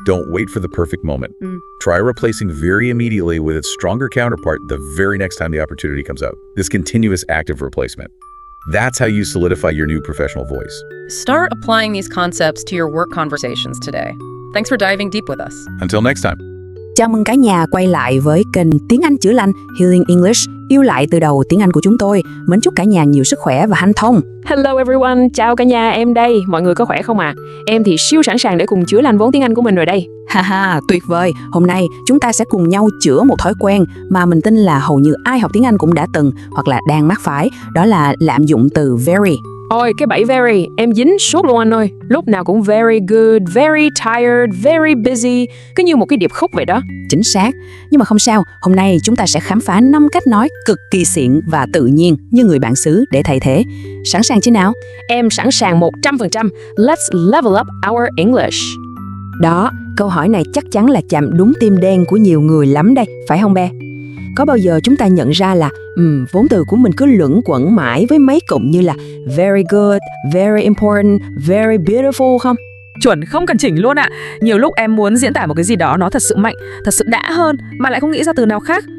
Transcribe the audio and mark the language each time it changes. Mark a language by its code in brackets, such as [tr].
[en] Don't wait for the perfect moment. Try replacing very immediately with its stronger counterpart the very next time the opportunity comes up. This continuous active replacement. That's how you solidify your new professional voice. Start applying these concepts to your work conversations today. Thanks for diving deep with us. Until next time. [vi] Chào mừng cả nhà quay lại với kênh Tiếng Anh chữa lành, Healing English, yêu lại từ đầu tiếng Anh của chúng tôi. Mến chúc cả nhà nhiều sức khỏe và hanh thông. [en] Hello everyone, [vi] chào cả nhà, em đây. Mọi người có khỏe không ạ? Em thì siêu sẵn sàng để cùng chữa lành vốn tiếng Anh của mình rồi đây. Haha, tuyệt vời. Hôm nay chúng ta sẽ cùng nhau chữa một thói quen mà mình tin là hầu như ai học tiếng Anh cũng đã từng hoặc là đang mắc phải. Đó là lạm dụng từ very. Ôi, cái bẫy very, em dính suốt luôn anh ơi. Lúc nào cũng very good, very tired, very busy. Cứ như một cái điệp khúc vậy đó. Chính xác. Nhưng mà không sao, hôm nay chúng ta sẽ khám phá 5 cách nói cực kỳ xịn và tự nhiên như người bản xứ để thay thế. Sẵn sàng chứ nào? Em sẵn sàng 100%. [en] Let's level up our English. [vi] Đó, câu hỏi này chắc chắn là chạm đúng tim đen của nhiều người lắm đây, phải không bé? Có bao giờ chúng ta nhận ra là vốn từ của mình cứ luẩn quẩn mãi với mấy cụm như là very good, very important, very beautiful không? Chuẩn, không cần chỉnh luôn ạ. Nhiều lúc em muốn diễn tả một cái gì đó nó thật sự mạnh, thật sự đã hơn mà lại không nghĩ ra từ nào khác.